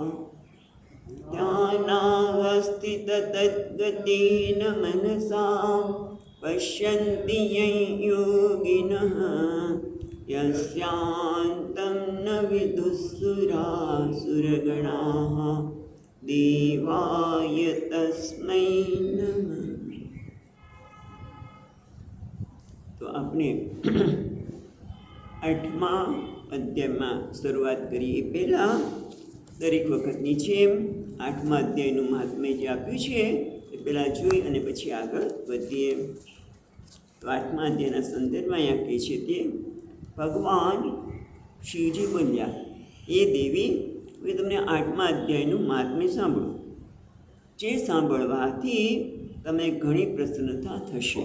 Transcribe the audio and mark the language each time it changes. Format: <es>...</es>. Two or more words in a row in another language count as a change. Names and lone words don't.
<sa>ध्यानावस्थिततद्गतेन मनसा पश्यन्ति यं योगिनः यस्यान्तं न विदुःसुरासुरगणाः देवाय तस्मै नमः।</sa> <gu>તો આપણે 8મા અધ્યાયમાં શરૂઆત કરીએ પહેલાં દરેક વખતની જેમ 8મા અધ્યાયનું મહાત્મ્ય જે આપ્યું છે એ પહેલાં જોઈ અને પછી આગળ વધીએ। તો 8મા અધ્યાયના સંદર્ભમાં અહીંયા કહે છે તે ભગવાન શિવજી બોલ્યા, એ દેવી હવે તમને 8મા અધ્યાયનું મહાત્મ્ય સાંભળો, જે સાંભળવાથી તમે ઘણી પ્રસન્નતા થશે।</gu>